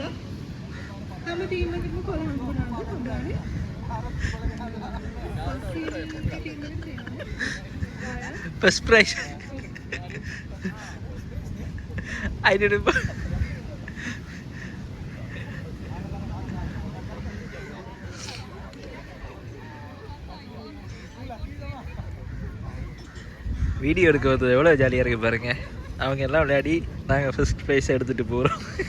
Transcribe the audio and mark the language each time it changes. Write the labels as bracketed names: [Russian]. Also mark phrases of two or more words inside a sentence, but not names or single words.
[Sinhala] හැම ටීම් එකකටම කොළ හම්බුනාද? හම්බුනානේ. [English] First prize. I didn't. [Tamil] வீடியோ எடுக்க வந்தது எவ்வளோ ஜாலியாக இருக்குது பாருங்க. அவங்க எல்லாம் விளையாடி நாங்கள் [English] first prize [Tamil] எடுத்துகிட்டு போகிறோம்.